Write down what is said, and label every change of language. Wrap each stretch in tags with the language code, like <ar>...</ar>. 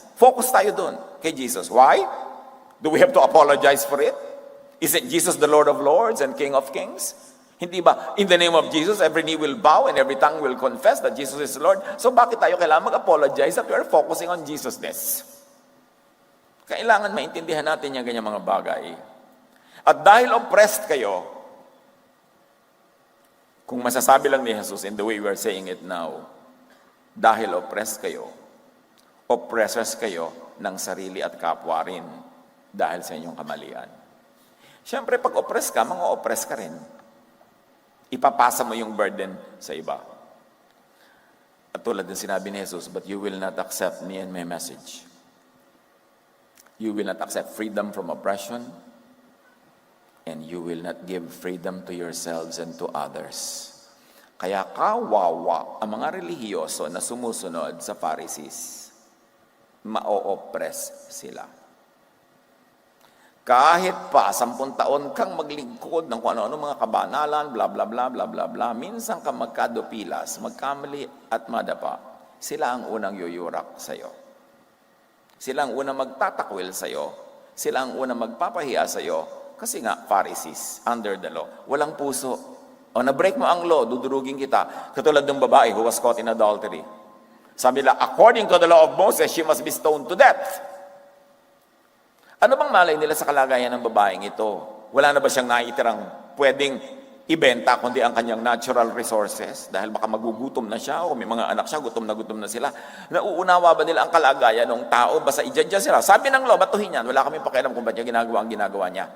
<tl>Focus tayo dun kay Jesus.</tl> <en>Why? Do we have to apologize for it? Is it Jesus the Lord of Lords and King of Kings?</en> <tl>Hindi ba,</tl> <en>in the name of Jesus, every knee will bow and every tongue will confess that Jesus is Lord? So</en> <tl>bakit tayo kailangan mag-apologize</tl> <en>that we are focusing on Jesusness?</en> <tl>Kailangan maintindihan natin yung ganyan mga bagay. At dahil oppressed kayo, kung masasabi lang ni Jesus</tl> <en>in the way we are saying it now,</en> <tl>dahil oppressed kayo, oppressors kayo ng sarili at kapwa rin dahil sa inyong kamalian. Siyempre, pag oppressed ka, mga oppress ka rin. Ipapasa mo yung burden sa iba. At tulad din sinabi ni Jesus,</tl> <en>but you will not accept me and my message. You will not accept freedom from oppression, and you will not give freedom to yourselves and to others.</en> <tl>Kaya kawawa ang mga relihiyoso na sumusunod sa Pharisees. Ma-oppress sila. Kahit pa 10 taon kang maglingkod ng kung ano-ano mga kabanalan, bla bla bla bla bla bla, minsan ka magkadupilas, magkamali at madapa, sila ang unang yuyurak sa iyo. Sila ang unang magtatakwil sa iyo. Sila ang unang magpapahiya sa iyo. Kasi nga, Pharisees,</tl> <en>under the law,</en> <tl>walang puso. O na-break mo ang law, dudurugin kita. Katulad ng babae</tl> <en>who was caught in adultery.</en> <tl>Sabi nila,</tl> <en>according to the law of Moses, she must be stoned to death.</en> <tl>Ano bang malay nila sa kalagayan ng babaeng ito? Wala na ba siyang naitirang pwedeng ibenta kundi ang kanyang natural resources? Dahil baka magugutom na siya o may mga anak siya, gutom na sila. Nauunawa ba nila ang kalagayan ng tao? Basta i-judge sila. Sabi ng law, batuhin yan. Wala kami pakialam kung ba't niya ginagawa ang ginagawa niya.</tl>